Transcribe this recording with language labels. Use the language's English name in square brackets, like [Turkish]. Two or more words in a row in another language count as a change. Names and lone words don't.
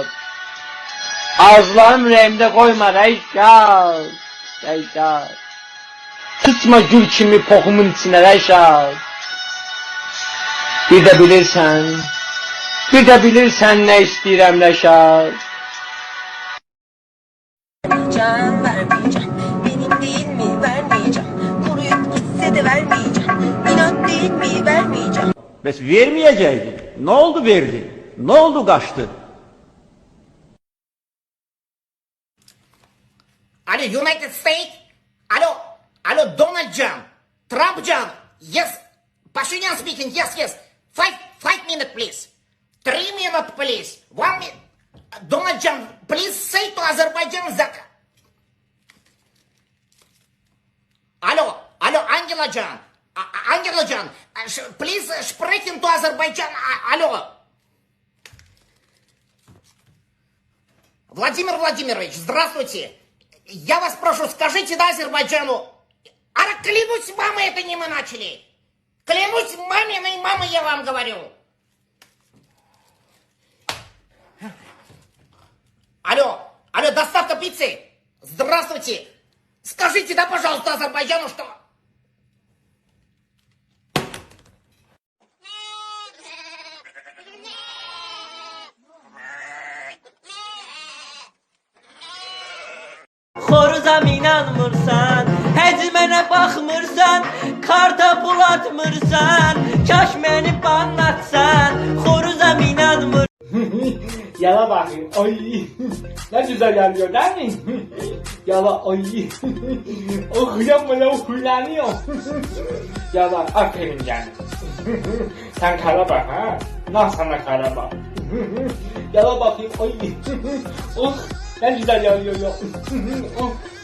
[Azerbaijani] Arzularım ürəyimdə qoyma Rəşad. Sıçma gül kimi poxumun içinə Rəşad. Bir də bilirsən nə istəyirəm Rəşad. [Turkish] Vermeyeceğim, benim değil mi vermeyeceğim, koruyup gitse de vermeyeceğim, inat değil mi vermeyeceğim. Bes vermeyecektin. Ne oldu verdin? Ne oldu kaçtı? [English] Alo United States, alo Donald Trump, yes, Pashinyan speaking, yes, 5 minutes please, 3 minutes please, 1 minute, Donald Trump, please say to Azerbaijan that, alo Angela Can, please sprechen to Azerbaijan, [Russian] alo, Владимир Владимирович, здравствуйте. Я вас прошу, скажите да Азербайджану. Клянусь, мама, это не мы начали. Клянусь маминой мамой, я вам говорю. Алло, доставка пиццы. Здравствуйте. Скажите да, пожалуйста, Азербайджану, что... [Azerbaijani] Xoruzam inanmırsan, həcmənə baxmırsan, karta pul atmırsan, kaş məni banlatsan, xoruzam inanmırsan. [Turkish] Yala bakayım, ay ne güzel yanıyor değil mi? Yala, ay o hıyam bana huylanıyor. Yala, aferin canım. Sen kara bak ha, nah sana kara bak. Yala bakayım, ay oh. Ne güzel yanıyor ya.